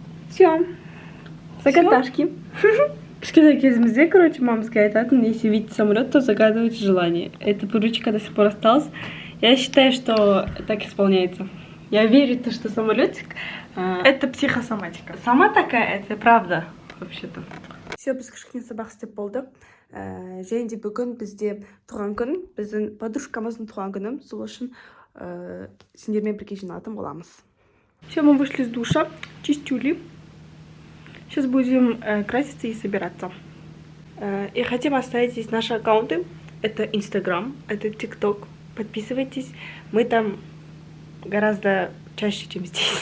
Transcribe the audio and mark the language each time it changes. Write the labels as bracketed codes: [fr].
[ru] Все. Загадашки. [kk] Кішкентай кезімізде, [ru] короче, мамская [kk] айтатын, [ru] если видите самолет, то загадывайте желание. Эта привычка до сих пор осталась. Я считаю, что так исполняется. Я верю, что самолетик это психосоматика. Сама такая, это правда, вообще-то. [kk] Все, біз кішкене сабақ істеп болды. Және де бүгін бізде туған күн, біздің подружкамыздың туған күні, сол үшін сендермен бірге жиналатын боламыз. [ru] Все, мы вышли из душа, чистюли. Сейчас будем краситься и собираться. И хотим оставить здесь наши аккаунты. Это Instagram, это TikTok. Подписывайтесь. Мы там гораздо чаще, чем здесь.